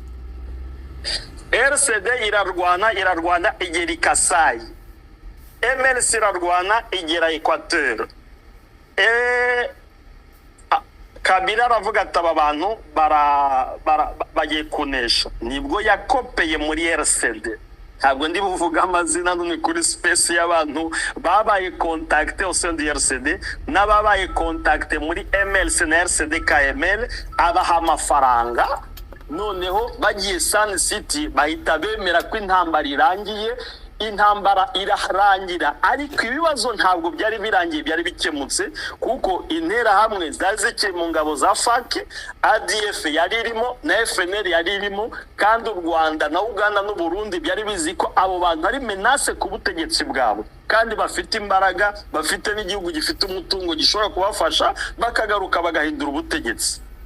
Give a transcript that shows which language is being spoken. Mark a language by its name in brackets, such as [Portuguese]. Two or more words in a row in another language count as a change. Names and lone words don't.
[Kinyarwanda] RCD irarwana igera Kasai, MLC irarwana igera Equateur. Kabila aravuga ati aba bantu bagiye kunesha, nibwo yakopeye muri RCD. Ntabwo ndi buvuga amazina none kuri space y'abantu babaye [French] contacté au sein de [Kinyarwanda] RCD n'ababaye contacté muri MLC na RCD KML, abaha amafaranga. Noneho bagiye Sun City bahita bemera ko intambara irangiye. Intambara irarangira, ariko ibibazo ntabwo byari birangiye, byari bikemutse kuko intera hamwe zazike mu ngabo za FARC, ADF yari irimo na FNL yari irimo, kandi u Rwanda na Uganda n'u Burundi byari bizi ko abo bantu ari menace ku butegetsi bwabo, kandi bafite imbaraga, bafite n'igihugu gifite umutungo gishobora kubafasha bakagaruka bagahindura ubutegetsi.